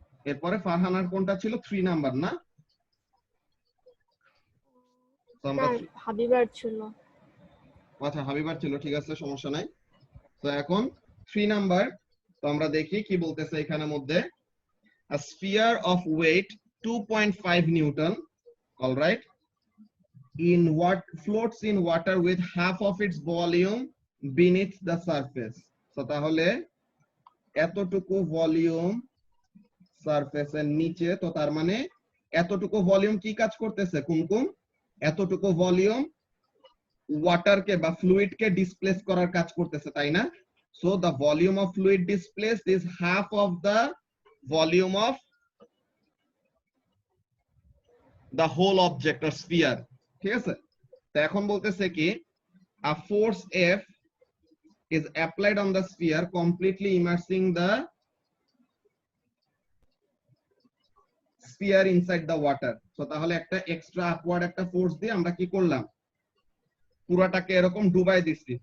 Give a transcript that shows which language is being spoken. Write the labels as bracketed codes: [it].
[bn] এরপরে ফারহানার কোনটা ছিল? 3 নাম্বার না? তো আমরা হাবিবার ছিল। আচ্ছা, হাবিবার ছিল, ঠিক আছে, সমস্যা নাই। তো এখন 3 নাম্বার, তো আমরা দেখি কি বলতেছে এখানের মধ্যে। [en] A sphere of weight 2.5 Newton, all right, in what floats in water with half of its volume beneath the surface. [bn] তো তাহলে এতটুকু ভলিউম সারফেসের নিচে, তো তার মানে এতটুকু ভলিউম কি কাজ করতেছে? কুমকুম এতটুকু ভলিউম ওয়াটারকে বা ফ্লুইডকে ডিসপ্লেস করার কাজ করতেছে, তাই না? [en] So the volume of fluid displaced is half of the volume of the whole object or sphere. [bn] ঠিক আছে, তো এখন বলতেছে কি [en] a force F is applied on the sphere completely immersing the sphere inside the water. [bn] So তাহলে একটা extra upward একটা force দিয়ে আমরা কি করলাম, পুরাটাকে এরকম ডুবাই দিচ্ছি।